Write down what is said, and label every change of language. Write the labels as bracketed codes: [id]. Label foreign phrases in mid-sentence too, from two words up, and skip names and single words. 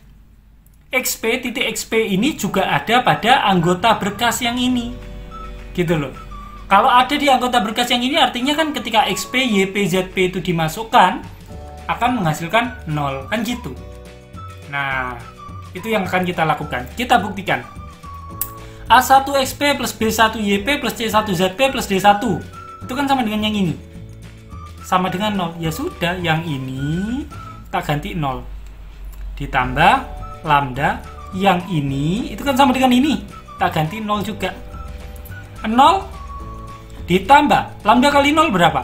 [id] Titik XP ini juga ada pada anggota berkas yang ini. Gitu loh. Kalau ada di anggota berkas yang ini artinya kan ketika XP, YP, ZP itu dimasukkan akan menghasilkan 0. Kan gitu. Nah, itu yang akan kita lakukan. Kita buktikan. A1XP plus B1YP plus C1ZP plus D1. Itu kan sama dengan yang ini. Sama dengan 0. Ya sudah, yang ini tak ganti 0. Ditambah lambda yang ini itu kan sama dengan ini, tak ganti 0 juga. 0 ditambah lambda kali 0 berapa?